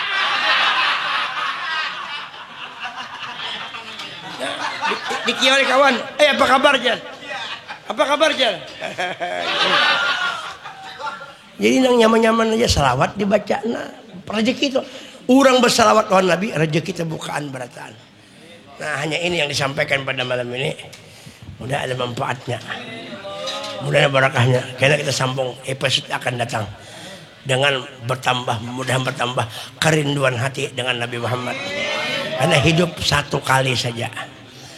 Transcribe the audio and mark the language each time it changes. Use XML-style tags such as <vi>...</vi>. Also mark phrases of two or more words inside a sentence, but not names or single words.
<bjn>Di kiai kawan. Apa kabar Jan? Apa kabar Jan? Jadi nang nyaman-nyaman aja salawat dibaca. Nah rezeki itu. Orang bersalawat lawan Nabi, rezeki terbukaan berataan. Nah hanya ini yang disampaikan pada malam ini. Mudah ada manfaatnya. Mudah ada barakahnya. Karena kita sambung episode akan datang. Dengan mudah bertambah kerinduan hati dengan Nabi Muhammad. Karena hidup satu kali saja.</bjn>